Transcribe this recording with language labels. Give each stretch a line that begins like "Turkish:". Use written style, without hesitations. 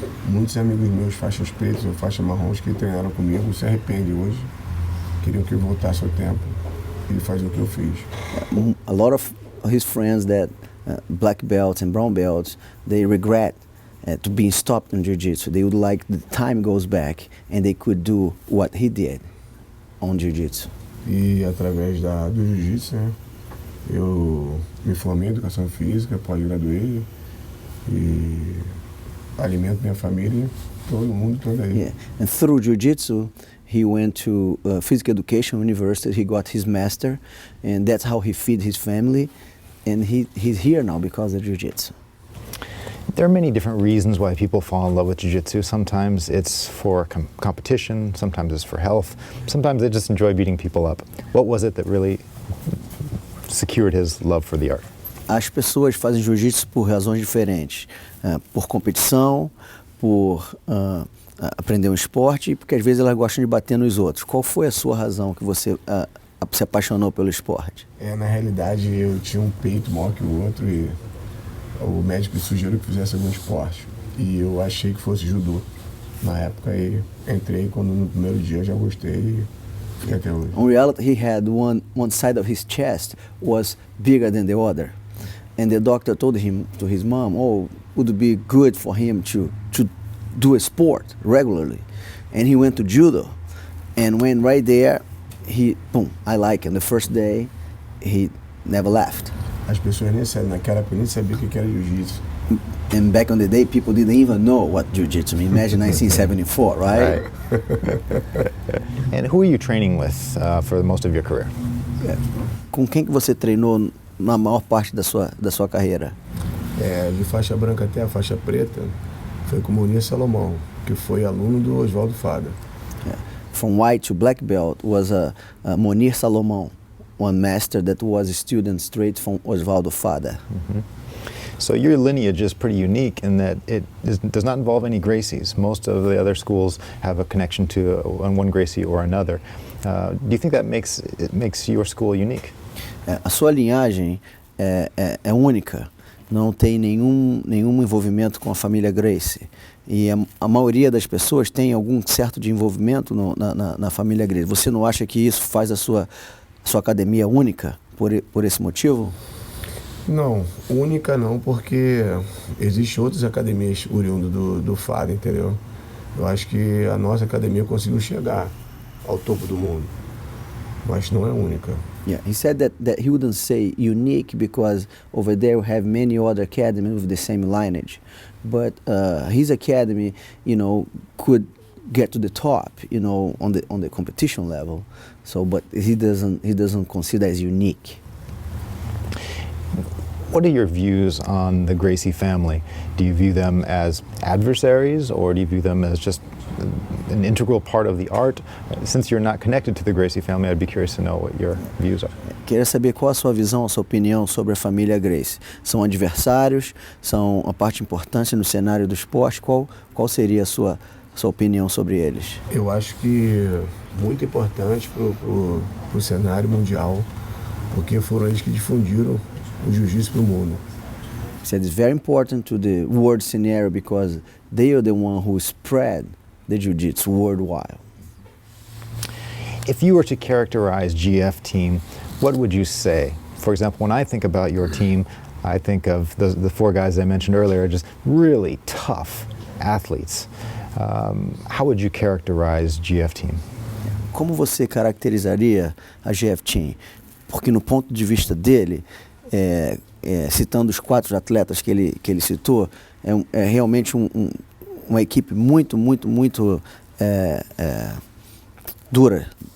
Portuguese: Muitos amigos meus, faixas pretas ou faixas marrons, que treinaram comigo, se arrependem hoje. Queriam que eu voltasse ao tempo e fazer o que eu fiz.
English: A lot of his friends that black belts and brown belts, they regret to being stopped in Jiu-Jitsu. They would like the time goes back and they could do what he did on Jiu-Jitsu.
Portuguese: E através do Jiu-Jitsu, né, eu me formei em Educação Física, pós-graduei e alimento minha família, todo mundo, toda aí.
English: Yeah. And through Jiu-Jitsu, he went to Physical Education University, he got his master, and that's how he feed his family, and he's here now because of Jiu-Jitsu. There are many different reasons why people fall in love with Jiu-Jitsu. Sometimes it's for competition, sometimes it's for health, sometimes they just enjoy beating people up. What was it that really secured his love for the art?
Portuguese: As pessoas fazem Jiu-Jitsu por razões diferentes, por competição, por aprender um esporte, e porque às vezes elas gostam de bater nos outros. Qual foi a sua razão que você se apaixonou pelo esporte? Na realidade, eu tinha um peito maior que o outro e o médico sugeriu que fizesse algum esporte. E eu achei que fosse judô. Na época, e entrei, quando no primeiro dia eu já gostei e fiquei até hoje.
English: In reality, he had one side of his chest was bigger than the other. And the doctor told him, to his mom, would it be good for him to do a sport regularly? And he went to judo. And when right there, I like it. The first day, he never left.
Portuguese: As pessoas nem sabiam, naquela época nem sabiam o que era Jiu-Jitsu.
English: And back on the day, people didn't even know what Jiu-Jitsu. I mean, imagine 1974, right? And who are you training with for most of your career?
Portuguese: Com quem que você treinou na maior parte da sua carreira? De faixa branca até a faixa preta, foi com o Munir Salomão, que foi aluno do Oswaldo Fada.
English: From white to black belt was Munir Salomão, one master that was a student straight from Oswaldo Fada. Mm-hmm. So your lineage is pretty unique in that it does not involve any Gracies. Most of the other schools have a connection to one Gracie or another. Do you think that makes your school unique?
Portuguese: A sua linhagem é única, não tem nenhum envolvimento com a família Gracie. E a maioria das pessoas tem algum certo de envolvimento na família Gracie. Você não acha que isso faz a sua academia única por esse motivo? Não, única não, porque existem outras academias oriundas do FAD, entendeu? Eu acho que a nossa academia conseguiu chegar ao topo do mundo, mas não é única.
English: Yeah, he said that he wouldn't say unique because over there we have many other academies with the same lineage, but his academy, could get to the top, on the competition level. So, but he doesn't consider as unique. What are your views on the Gracie family? Do you view them as adversaries, or do you view them as just an integral part of the art? Since you're not connected to the Gracie family, I'd be curious to know what your views are.
Portuguese: Queria saber qual a sua visão, a sua opinião sobre a família Gracie. São adversários? São a parte importante no cenário do esporte? Qual seria a sua opinião sobre eles? Eu acho que muito importante pro cenário mundial, porque foram eles que difundiram o jiu-jitsu para o mundo.
English: He said it's very important to the world scenario because they are the one who spread the jiu-jitsu worldwide. If you were to characterize GF team, what would you say? For example, when I think about your team, I think of the four guys I mentioned earlier, just really tough athletes. How would you characterize GF team?
Portuguese: Como você caracterizaria a GF Team? Porque no ponto de vista dele, citando os 4 atletas que ele citou, é realmente uma equipe muito dura.